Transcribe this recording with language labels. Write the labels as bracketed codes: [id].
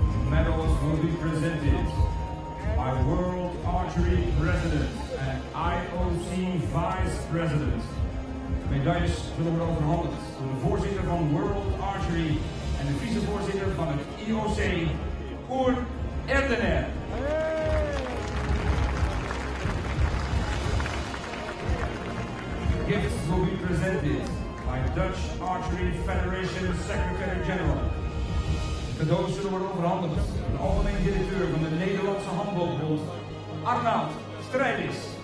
[en] Medals will be presented by World Archery President and IOC Vice President. [nl] Medailles zullen worden overhandigd door de voorzitter van World Archery en de vicevoorzitter van het IOC, Uğur Erdener. [en] Gifts will be presented by Dutch Archery Federation Secretary General. [nl] Cadeaus zullen worden overhandigd door de algemeen directeur van de Nederlandse Handbalbond, Arnoud Strijdis.